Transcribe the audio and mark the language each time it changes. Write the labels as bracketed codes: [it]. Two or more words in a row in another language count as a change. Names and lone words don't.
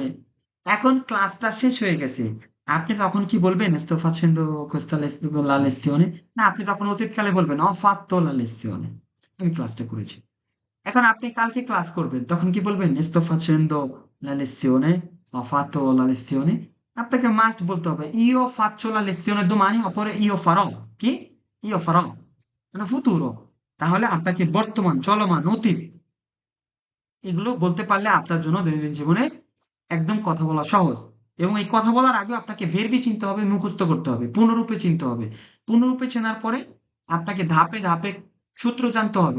[bn] এখন ক্লাসটা শেষ হয়ে গেছে, আপনি তখন কি বলবেন? [it] sto facendo questa la lezione? [bn] না, আপনি তখন অতীতকালে বলবেন [it] ho fatto la lezione, [bn] আমি ক্লাসটা করেছি। এখন আপনি কালকে ক্লাস করবেন, তখন কি বলবেন? [it] sto facendo la lezione, ho fatto la lezione। [bn] আপনাকে মাস্ট বলতে হবে [it] io faccio la lezione domani, oppure io farò। [bn] কি? [it] io farò, [bn] মানে ফুতুরো। তাহলে আপনাকে বর্তমান, চলমান, অতীত, এগুলো বলতে পারলে আপনার জন্য দৈনন্দিন জীবনে একদম কথা বলা সহজ। এবং এই কথা বলার আগে আপনাকে ভেরবি চিনতে হবে, মুখস্থ করতে হবে, পূর্ণরূপে চিনতে হবে। পূর্ণরূপে চেনার পরে আপনাকে ধাপে ধাপে সূত্র জানতে হবে।